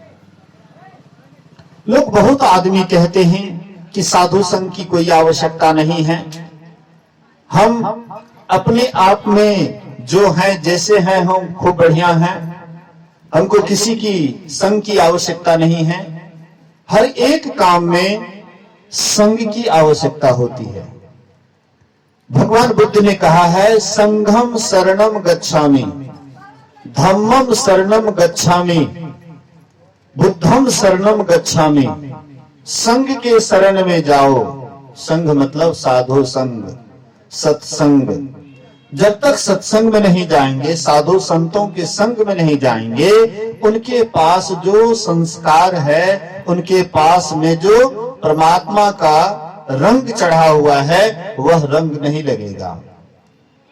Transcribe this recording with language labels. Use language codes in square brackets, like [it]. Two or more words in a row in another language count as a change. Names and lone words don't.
[hi] लोग बहुत आदमी कहते हैं कि साधु संग की कोई आवश्यकता नहीं है, हम अपने आप में जो हैं, जैसे हैं, हम खूब बढ़िया हैं, हमको किसी की संग की आवश्यकता नहीं है। हर एक काम में संग की आवश्यकता होती है। भगवान बुद्ध ने कहा है, [pi] संघम शरणम गच्छामि, धम्मम शरणम गच्छामि, बुद्धम शरणम गच्छामि। [hi] संघ के शरण में जाओ। संघ मतलब साधु संग, सत्संग। जब तक सत्संग में नहीं जाएंगे, साधु संतों के संग में नहीं जाएंगे, उनके पास जो संस्कार है, उनके पास में जो परमात्मा का रंग चढ़ा हुआ है, वह रंग नहीं लगेगा।